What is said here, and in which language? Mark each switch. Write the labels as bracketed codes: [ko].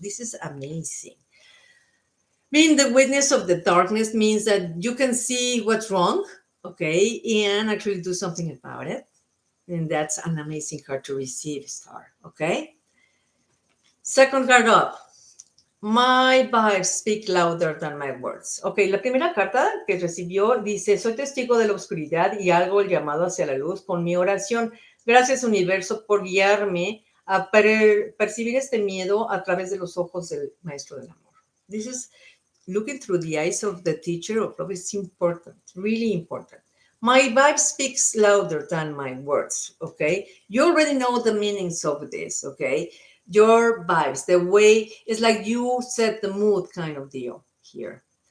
[en] This is amazing. Being the witness of the darkness means that you can see what's wrong, okay, and actually do something about it. And that's an amazing card to receive, Star, okay? Second card up. My vibes speak louder than my words. [es] Ok, la primera carta que recibió dice, soy testigo de la oscuridad y hago el llamado hacia la luz con mi oración. Gracias, universo, por guiarme a percibir este miedo a través de los ojos del maestro del amor. [en] This is looking through the eyes of the teacher of love is important, really important. My vibe speaks louder than my words, okay? You already know the meanings of this, okay? Your vibes, the way, it's like you set the mood kind of deal here.